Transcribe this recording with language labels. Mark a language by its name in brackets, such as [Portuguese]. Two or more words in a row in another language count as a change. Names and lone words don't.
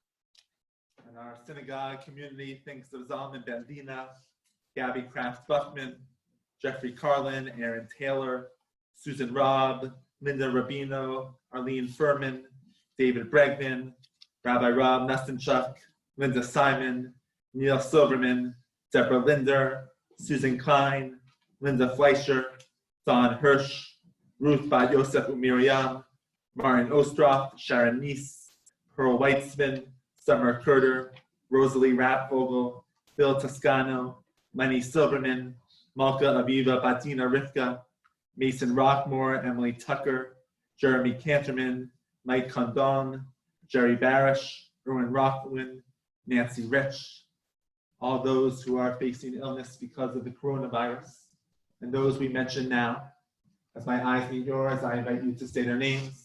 [English] And our synagogue community thinks of Zalman Ben Dina, Gabby Kraft Buckman, Jeffrey Carlin, Aaron Taylor, Susan Robb, Linda Rabino, Arlene Furman, David Bregman, Rabbi Rob Nestenchuk, Linda Simon, Neil Silverman, Deborah Linder, Susan Klein, Linda Fleischer, Don Hirsch, Ruth Bat Yosef Umiriam, Martin Ostroff, Sharon Neese, Pearl Weitzman, Summer Kurder, Rosalie Rapvogel, Bill Toscano, Lenny Silverman, Malka Aviva Batina Rivka, Mason Rockmore, Emily Tucker, Jeremy Canterman, Mike Condon, Jerry Barish, Erwin Rothwin, Nancy Rich, all those who are facing illness because of the coronavirus, and those we mention now. As my eyes meet yours, I invite you to say their names.